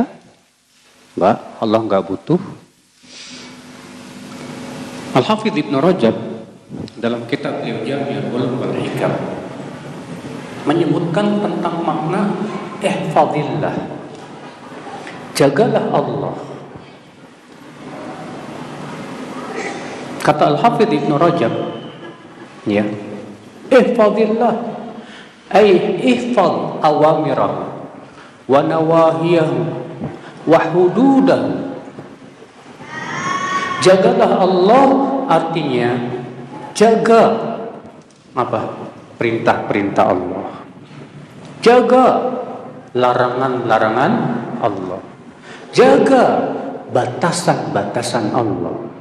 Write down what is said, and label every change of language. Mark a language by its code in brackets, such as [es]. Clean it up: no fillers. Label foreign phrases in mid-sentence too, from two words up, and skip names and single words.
[id] Enggak, Allah enggak butuh. Al-Hafidh Ibn Rajab dalam kitab Jami'ul Ulum wal Hikam menyebutkan tentang makna ihfadillah, jagalah Allah. Kata Al-Hafidh Ibn Rajab, ya, [ar] احفظ الله أي احفظ أوامره ونواهيه وحدوده. [id] Jagalah Allah artinya jaga apa? Perintah-perintah Allah. Jaga larangan-larangan Allah. Jaga batasan-batasan Allah.